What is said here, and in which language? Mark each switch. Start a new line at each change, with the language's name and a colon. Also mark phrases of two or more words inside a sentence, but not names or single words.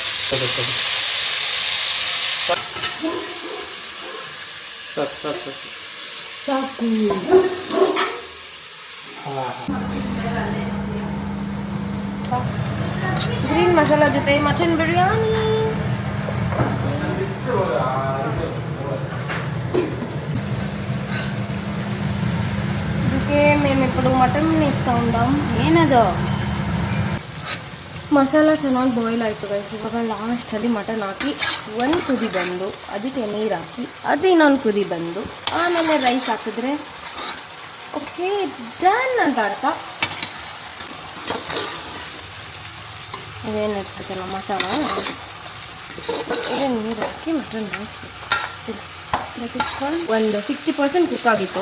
Kannada: ಸಾಕು. ಗ್ರೀನ್ ಮಸಾಲ ಜೊತೆ ಮಟನ್ ಬಿರಿಯಾನಿ.
Telugu: అందుకే మేము ఇప్పుడు మటన్ ఇస్తూ ఉంటాం.
Kannada: ಏನದು ಮಸಾಲ ಚೆನ್ನಾಗಿ ಬಾಯ್ಲ್ ಆಯಿತು ಗೈಸ್. ಇವಾಗ ಲಾಸ್ಟಲ್ಲಿ ಮಟನ್ ಹಾಕಿ ಒಂದು ಕುದಿ ಬಂದು ಅದಕ್ಕೆ ನೀರು ಹಾಕಿ ಅದು ಇನ್ನೊಂದು ಕುದಿ ಬಂದು ಆಮೇಲೆ ರೈಸ್ ಹಾಕಿದ್ರೆ
English: okay it's done
Kannada: ಅಂತ ಅರ್ಥ. ಇದೇನು ಇರ್ತದಲ್ಲ ಮಸಾಲ, ಇದೇ ನೀರು ಹಾಕಿ ಮಟನ್ ರೈಸ್ ಒಂದು 60% ಕುಕ್ ಆಗಿತ್ತು.